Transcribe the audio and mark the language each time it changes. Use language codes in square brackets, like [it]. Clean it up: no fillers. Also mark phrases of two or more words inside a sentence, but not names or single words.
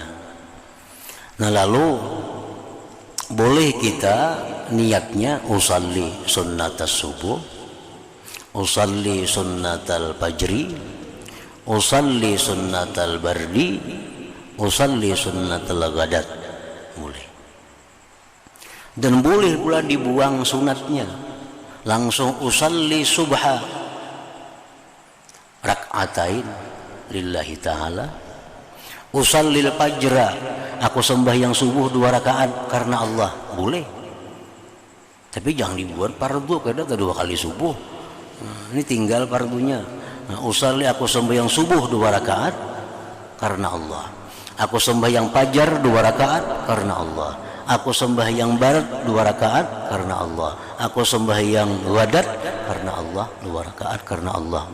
[ar] Nah, lalu boleh kita niatnya أصلي سنة الصبح أصلي سنة الفجر أصلي سنة البرد أصلي سنة الغداة. [id] Boleh. Dan boleh pula dibuang sunatnya, langsung [ar] أصلي الصبح ركعتين لله تعالى, أصلي الفجر, [id] aku sembahyang subuh 2 rakaat karena Allah. Boleh, tapi jangan dibuat fardu, karena 2 kali subuh. Ini tinggal fardunya. Usalli, aku sembahyang subuh 2 rakaat karena Allah, aku sembahyang fajar 2 rakaat karena Allah, aku sembahyang barat 2 rakaat karena Allah, aku sembahyang ghadat karena Allah 2 rakaat karena Allah.